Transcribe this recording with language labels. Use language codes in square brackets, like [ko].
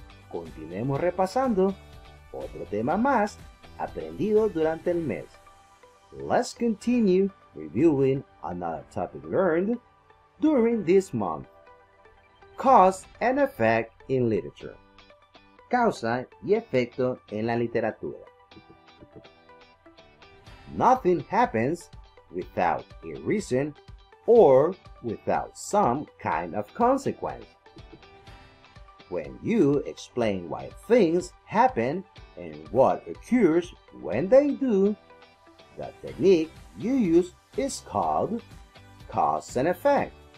[es] Continuemos repasando otro tema más aprendido durante el mes. [en] Let's continue reviewing another topic learned during this month. Cause and effect in literature. [es] Causa y efecto en la literatura. [en] Nothing happens without a reason or without some kind of consequence. When you explain why things happen and what occurs when they do, the technique you use is called cause and effect.